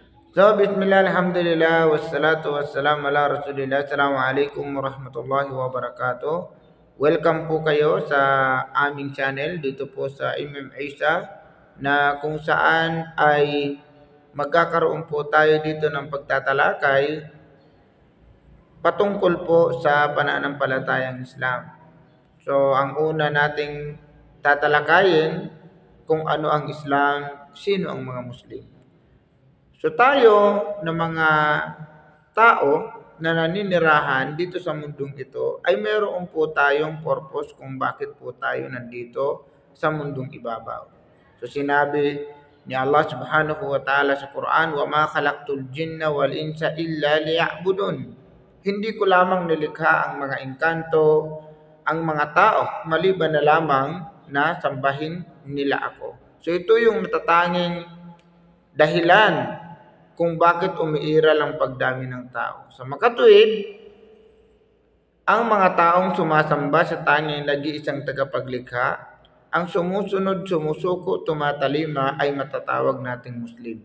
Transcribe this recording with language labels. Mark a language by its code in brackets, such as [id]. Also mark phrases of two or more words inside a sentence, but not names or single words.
[ar] So, بسم الله، الحمد لله، والصلاة والسلام على رسول الله. السلام عليكم ورحمة الله وبركاته. [tl] Welcome po kayo sa aming channel dito po sa Imam Isa, na kung saan ay magkakaroon po tayo dito ng pagtatalakay patungkol po sa pananampalatayang Islam. So, ang una nating tatalakayin kung ano ang Islam, sino ang mga Muslim. So tayo na mga tao na naninirahan dito sa mundong ito ay meron po tayong purpose kung bakit po tayo nandito sa mundong ibabaw. So sinabi ni Allah [ar] سبحانه وتعالى [tl] sa Quran, [ar] وَمَا خَلَقْتُ الْجِنَّ وَالْإِنسَ إِلَّا لِيَعْبُدُونَ. [tl] Hindi ko lamang nilikha ang mga engkanto, ang mga tao, maliban na lamang na sambahin nila ako. So ito yung natatanging dahilan kung bakit umiiral ang pagdami ng tao. Sa makatuwid, ang mga taong sumasamba sa tanging nag-iisang tagapaglikha, ang sumusunod, sumusuko, tumatalima ay matatawag nating Muslim.